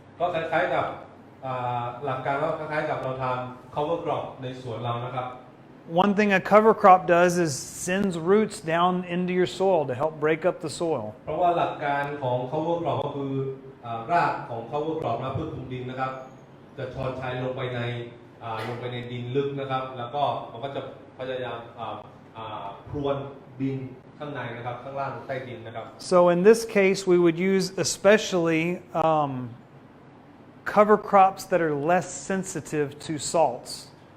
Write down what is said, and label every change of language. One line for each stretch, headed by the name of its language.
Thai: ก็คล้ายๆกับหลักการก็คล้ายๆกับเราทำ cover crop ในสวนเรานะครับ
English: One thing a cover crop does is sends roots down into your soil to help break up the soil.
Thai: เพราะว่าหลักการของ cover crop ก็คือรากของ cover crop นะพืชคลุมดินนะครับจะชอนชัยลงไปในดินลึกนะครับแล้วก็มันก็จะพยายามพรวนดินข้างในนะครับข้างล่างใต้ดินนะครับ
English: So in this case, we would use especially cover crops that are less sensitive to salts.